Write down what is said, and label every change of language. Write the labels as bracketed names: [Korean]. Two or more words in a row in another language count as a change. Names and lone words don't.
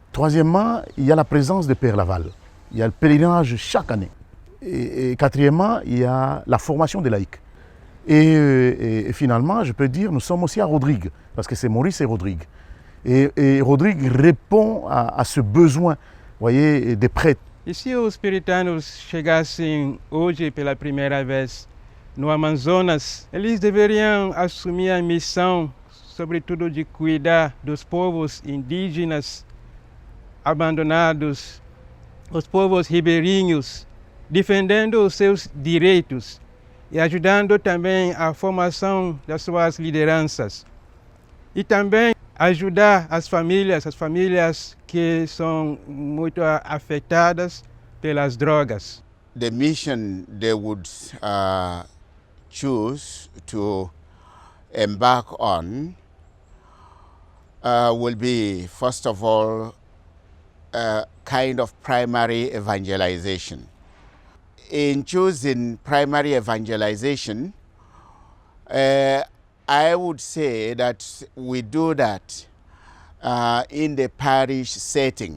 [French] Troisièmement, il y a la présence de Père Laval. Il y a le pèlerinage chaque année. Et quatrièmement, il y a la formation des laïcs. Et finalement, je peux dire, nous sommes aussi à Rodrigue, parce que c'est Maurice et Rodrigue. Et Rodrigue répond à ce besoin, voyez, des prêtres. [Portuguese] E se os puritanos chegassem hoje pela primeira vez no Amazonas, eles deveriam assumir a missão, sobretudo de cuidar dos povos indígenas abandonados, os povos ribeirinhos, defendendo os seus direitos e ajudando também a formação das suas lideranças. E também ajudar as famílias que são muito afetadas pelas drogas. [English] The mission they would choose to embark on will be, first of all, kind of primary evangelization. In choosing primary evangelization, I would say that we do that in the parish setting.